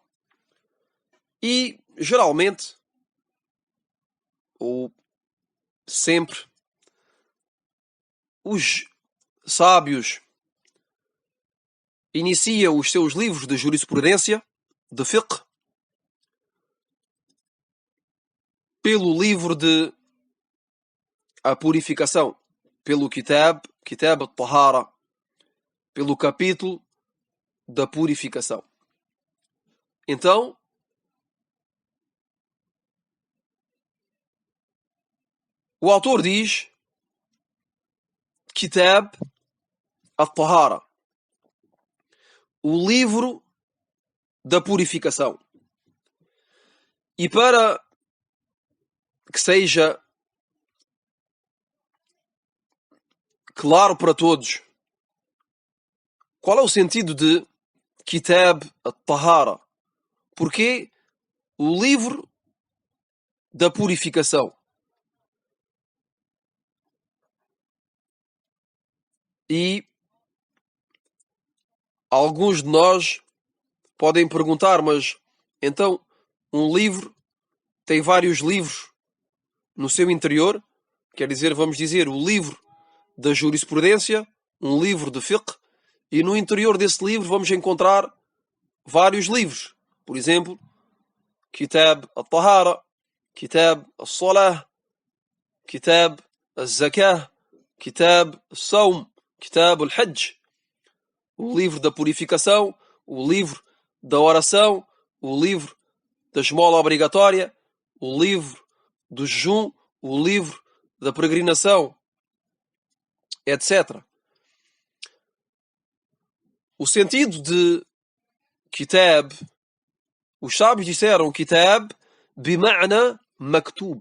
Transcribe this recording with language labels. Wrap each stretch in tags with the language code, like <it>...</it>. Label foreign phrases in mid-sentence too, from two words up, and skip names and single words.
<pt>E, geralmente, ou sempre, os sábios iniciam os seus livros de jurisprudência, de fiqh, pelo livro de a purificação, pelo</pt> <ar>كتاب الطهارة,</ar> <pt>pelo capítulo da purificação. Então, o autor diz</pt> <ar>كتاب الطهارة,</ar> <pt>o livro da purificação. E para que seja claro para todos qual é o sentido de</pt> <ar>كتاب الطهارة,</ar> <pt>porque o livro da purificação. E alguns de nós podem perguntar, mas então um livro tem vários livros no seu interior? Quer dizer, vamos dizer, o livro da jurisprudência, um livro de fiqh, e no interior desse livro vamos encontrar vários livros. Por exemplo,</pt> <ar>كتاب الطهارة، كتاب الصلاة، كتاب الزكاة، كتاب الصوم، كتاب الحج.</ar> <pt>O livro da purificação, o livro da oração, o livro da esmola obrigatória, o livro do jejum, o livro da peregrinação, etc. O sentido de kitab, os sábios disseram</pt> <ar>كتاب بمعنى مكتوب.</ar>